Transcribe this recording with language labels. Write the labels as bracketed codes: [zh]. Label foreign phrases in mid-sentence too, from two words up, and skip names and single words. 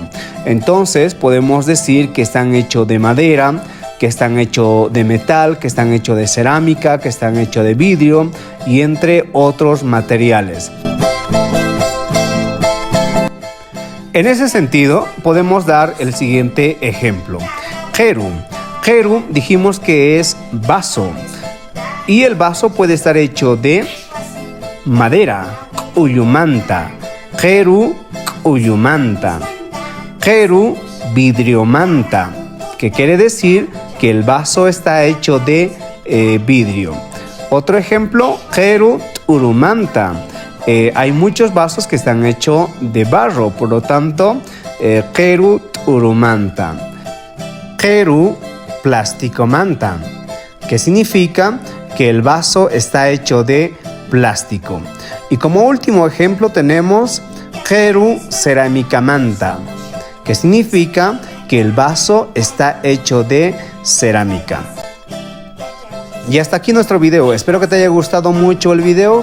[es] Entonces podemos decir que están hechos de madera, que están hechos de metal, que están hechos de cerámica, que están hechos de vidrio y entre otros materiales. En ese sentido, podemos dar el siguiente ejemplo. [qu] Jeru. [es] Jeru dijimos que es vaso. Y el vaso puede estar hecho de madera, [qu] ullumanta. Jeru, ullumanta. Jeru, vidriomanta. [es] Que quiere decir que el vaso está hecho de vidrio. Otro ejemplo, [qu] jeru, urumanta. [es] Hay muchos vasos que están hechos de barro, por lo tanto, [qu] jeru, urumanta. Jeru, plasticomanta, [es] que significa que el vaso está hecho de plástico. Y como último ejemplo tenemos [qu] jeru, ceramicamanta, [es] que significa que el vaso está hecho de cerámica. Y hasta aquí nuestro video. Espero que te haya gustado mucho el video.